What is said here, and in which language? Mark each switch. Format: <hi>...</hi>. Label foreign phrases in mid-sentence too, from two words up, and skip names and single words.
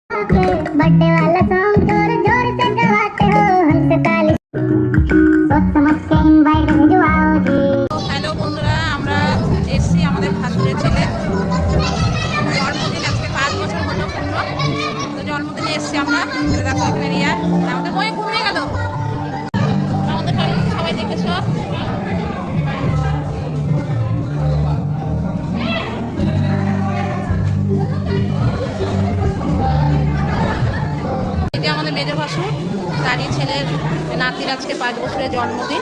<hi>के बर्थडे वाला सॉन्ग जोर जोर से गवाते हो हमसे ताली सोच समझ के इनवाइट भिजवाओ जी।</hi> <bn>হ্যালো বন্ধুরা, আমরা এসছি আমাদের ভাসুরের ছেলে জন্মদিন, আজকে 5 বছর হলো পূর্ণ। তো জন্মদিনে এসছি আমরা। দেখো এখানে রিয়া, আমাদের বই ঘুমিয়ে গেল। আমাদের সবাই দেখেছ। এটা আমাদের মেজো ভাসুর, তারই ছেলের নাতির আজকে 5 বছরের জন্মদিন।</bn>